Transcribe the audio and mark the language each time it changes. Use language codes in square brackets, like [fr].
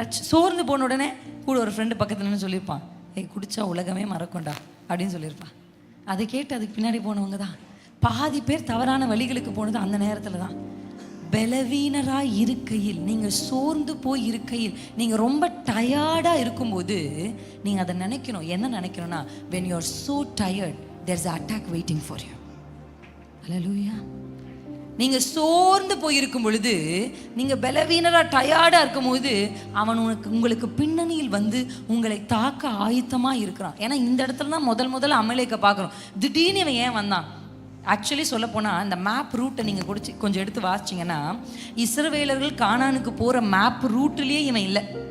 [ta] சோர்ந்து போன உடனே கூட ஒரு ஃப்ரெண்டு பக்கத்துலன்னு சொல்லியிருப்பான், ஏய் குடிச்சா உலகமே மறக்கொண்டா அப்படின்னு சொல்லியிருப்பான். அதை கேட்டு அதுக்கு பின்னாடி போனவங்க தான் பாதி பேர் தவறான வழிகளுக்கு போனது அந்த நேரத்தில் தான். பலவீனராக இருக்கையில், நீங்கள் சோர்ந்து போய் இருக்கையில், நீங்கள் ரொம்ப டயர்டாக இருக்கும்போது நீங்கள் அதை நினைக்கணும். என்ன நினைக்கணும்னா, [en] when you are so tired there's an attack waiting for you. Hallelujah. [ta] நீங்கள் சோர்ந்து போயிருக்கும் பொழுது, நீங்கள் பலவீனராக டயர்டாக இருக்கும்போது அவன் உங்களுக்கு பின்னணியில் வந்து உங்களை தாக்க ஆயத்தமாக இருக்கிறான். ஏன்னா இந்த இடத்துல தான் முதல்ல அமலேக்க பார்க்குறோம். திடீர்னு இவன் ஏன் வந்தான்? ஆக்சுவலி சொல்ல போனால் இந்த மேப் ரூட்டை நீங்கள் கொஞ்சம் எடுத்து வாசிச்சிங்கன்னா, இஸ்ரவேலர்கள் கானானுக்கு போகிற மேப் ரூட்லேயே இவன் இல்லை.